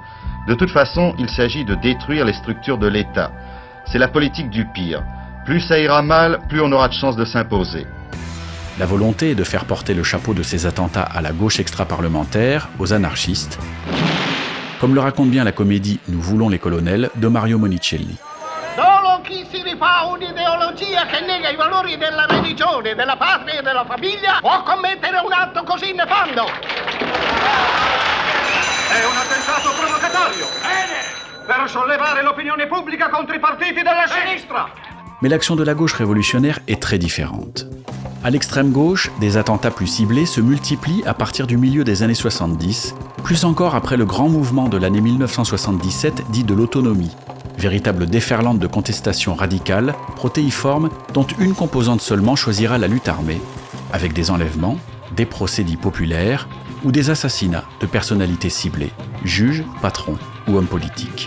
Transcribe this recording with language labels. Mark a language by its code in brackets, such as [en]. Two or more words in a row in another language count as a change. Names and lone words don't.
[fr] De toute façon, il s'agit de détruire les structures de l'État. C'est la politique du pire. Plus ça ira mal, plus on aura de chances de s'imposer. La volonté est de faire porter le chapeau de ces attentats à la gauche extra-parlementaire, aux anarchistes, comme le raconte bien la comédie Nous voulons les colonels de Mario Monicelli. [it] Solo chi si rifà un'ideologia che nega i valori della religione, della patria e della famiglia può commettere un atto così nefando. È un attentato provocatorio. Bene! Per sollevare l'opinione pubblica contro i partiti della sinistra. [fr] Mais l'action de la gauche révolutionnaire est très différente. À l'extrême gauche, des attentats plus ciblés se multiplient à partir du milieu des années 70, plus encore après le grand mouvement de l'année 1977 dit de l'autonomie, véritable déferlante de contestation radicale, protéiforme, dont une composante seulement choisira la lutte armée, avec des enlèvements, des procès dits populaires ou des assassinats de personnalités ciblées, juges, patrons ou hommes politiques.